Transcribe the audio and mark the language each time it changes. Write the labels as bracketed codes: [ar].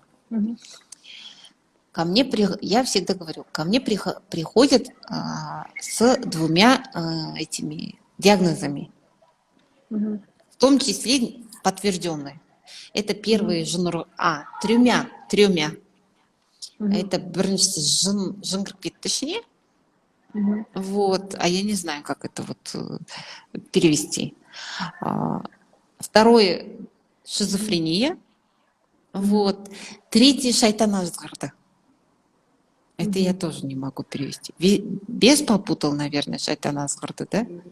[ru] Мгм. Я всегда говорю, ко мне приходят с 2 этими диагнозами, Мгм. в том числе подтвержденные. Это Мгм. первый жанр 3. Мгм. Это [kk] біріншісі жын кіріп кетті ішіне. Мгм. [ru] Вот, а я не знаю, как это вот перевести. Второе шизофрения. Мгм. Вот. Третье [kk] шайтан азғырды. [ru] Это я Мгм. тоже не могу перевести. Без попутал, наверное, [kk] шайтан азғырды, [ru] да?